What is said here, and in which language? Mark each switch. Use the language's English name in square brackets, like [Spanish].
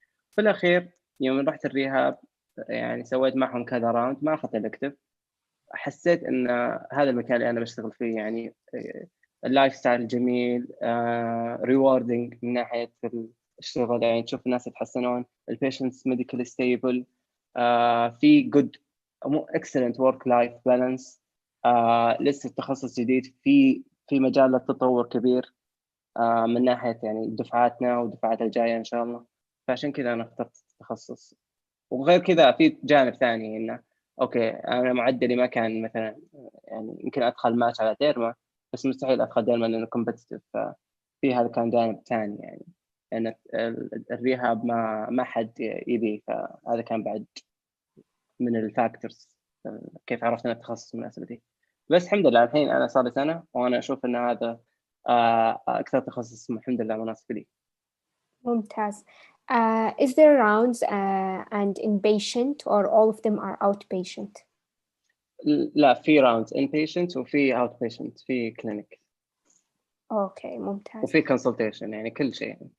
[Arabic] في الاخير يوم رحت الريهاب يعني سويت معهم كذا راوند، ما اخذت الكتف. حسيت ان هذا المكان اللي انا بشتغل فيه يعني اللايف ستايل جميل، ريواردنج من ناحيه الشغل، يعني تشوف الناس يتحسنون، البيشنتس ميديكال ستيبل، في جود [English] excellent work life balance. [Arabic] لسه تخصص جديد في مجال للتطور كبير من ناحية يعني دفعاتنا والدفعات الجاية إن شاء الله. فعشان كذا أنا اخترت التخصص. وغير كذا في جانب ثاني إنه أوكي أنا معدلي ما كان مثلا يعني يمكن أدخل ماتش على ديرما، بس مستحيل أدخل ديرما لأنه كومبتيتيف. ففي هذا كان جانب ثاني يعني لأن الريهاب ما حد يبي، فهذا كان بعد من الفاكتورز كيف عرفت أن التخصص مناسب لي. بس الحمد لله الحين أنا صار لي سنة وأنا أشوف أن هذا أكثر تخصص الحمد لله مناسب لي. ممتاز. [English] Is there rounds and inpatient or all of them are outpatient? [Arabic] لا، في راوندز inpatient وفي outpatient، في كلينيك أوكي ممتاز. وفي consultation، يعني كل شيء.